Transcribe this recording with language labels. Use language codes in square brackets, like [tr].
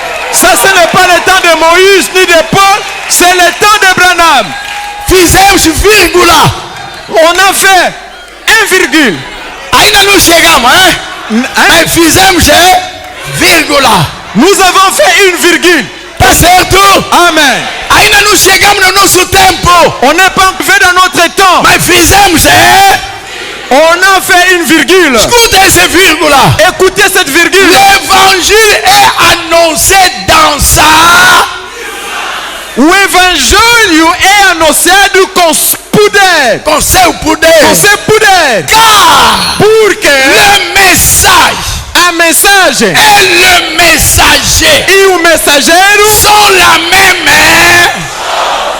[fr] Ça, ce n'est pas le temps de Moïse ni de Paul, c'est le temps de Branham. [pt] Fizemos vírgula. [fr] On a fait un virgule. [pt] Ainda não chegamos, hein? Mas fizemos vírgula. [fr] Nous avons fait une virgule. [pt] Tá certo? Amen. Ainda não chegamos no nosso tempo. [fr] On n'est pas arrivé dans notre temps. [pt] Mas fizemos [fr] On a fait une virgule. [pt] escuta esse vírgula. [fr] Écoutez cette virgule. L'évangile est annoncé dans sa. [pt] O evangelho é anunciado com poder. Com seu poder. Com seu poder. [fr] Car [pt] Porque [fr] le message [pt] a mensagem [fr] et le messager [pt] e o mensageiro [fr] sont la même.